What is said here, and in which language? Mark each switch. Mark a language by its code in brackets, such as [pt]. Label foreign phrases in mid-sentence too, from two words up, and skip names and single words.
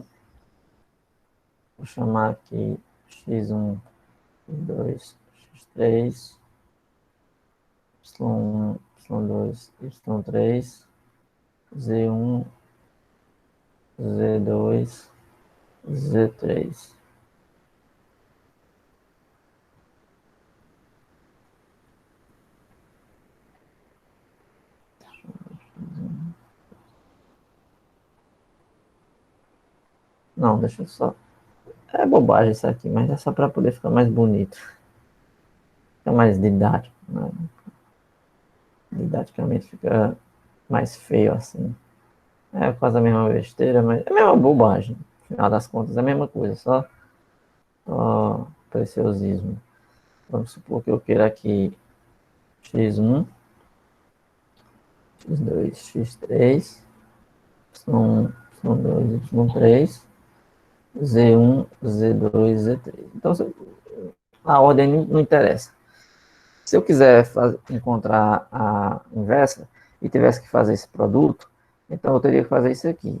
[pt] Vou chamar aqui x1, x2, x3, y1, y2, y3, z1, z2, z3. Não, deixa eu só... É bobagem isso aqui, mas é só para poder ficar mais bonito. Fica mais didático, né? Didaticamente fica mais feio assim. É quase a mesma besteira, mas é a mesma bobagem. No final das contas, é a mesma coisa, só preciosismo. Vamos supor que eu queira aqui x1, x2, x3, y1, y2, y3, z1, z2, z3. Então, a ordem não interessa. Se eu quiser encontrar a inversa e tivesse que fazer esse produto, então eu teria que fazer isso aqui.